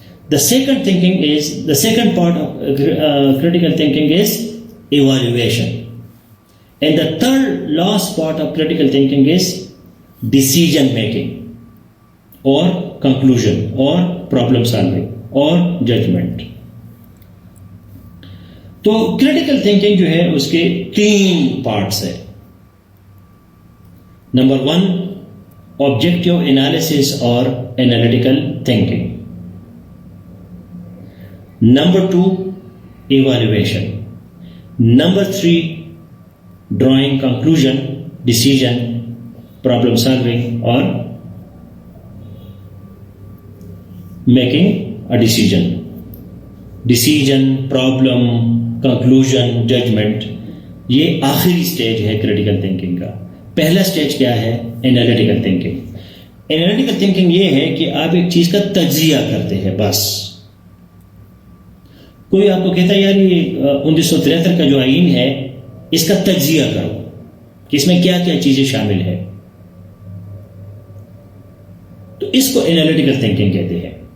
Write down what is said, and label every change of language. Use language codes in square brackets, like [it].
[en] The second part of critical thinking is evaluation. And the third last part of critical thinking is decision making or conclusion or problem solving or judgment. [ur] تو critical thinking جو ہے اس کے 3 parts ہے. [en] Number 1, objective analysis or analytical thinking. Number 2, evaluation. Number 3, drawing conclusion, decision, problem solving or making a decision. Decision, problem, conclusion, judgment. [ur] یہ آخری stage ہے critical thinking کا. پہلا سٹیج کیا ہے؟ Analytical thinking. انالیٹیکل تھنکنگ یہ ہے کہ آپ ایک چیز کا تجزیہ کرتے ہیں. بس کوئی آپ کو کہتا ہے یار یہ 1973 کا جو آئین ہے اس کا تجزیہ کرو کہ اس میں کیا کیا چیزیں شامل ہے، تو اس کو انالیٹیکل تھنکنگ کہتے ہیں.